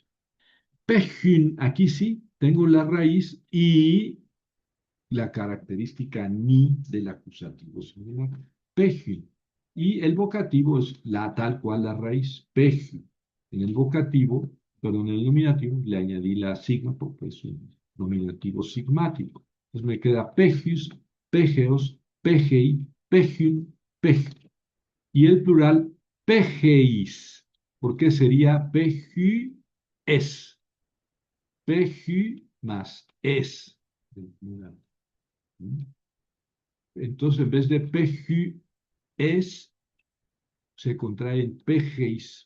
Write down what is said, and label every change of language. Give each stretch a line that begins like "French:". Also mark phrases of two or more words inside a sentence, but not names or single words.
Spanish: Pejun, aquí sí, tengo la raíz y la característica ni del acusativo singular. Pejun. Y el vocativo es la tal cual la raíz, pejun. En el vocativo, perdón, en el nominativo, le añadí la sigma porque es un nominativo sigmático. Entonces me queda
Greek: pejus, pegeos, pegei, pejun, pej.
Spanish: Y el plural, pejeis. ¿Por qué sería pejues? Peju más es. Entonces, en vez de peju es, se contrae en pejeis.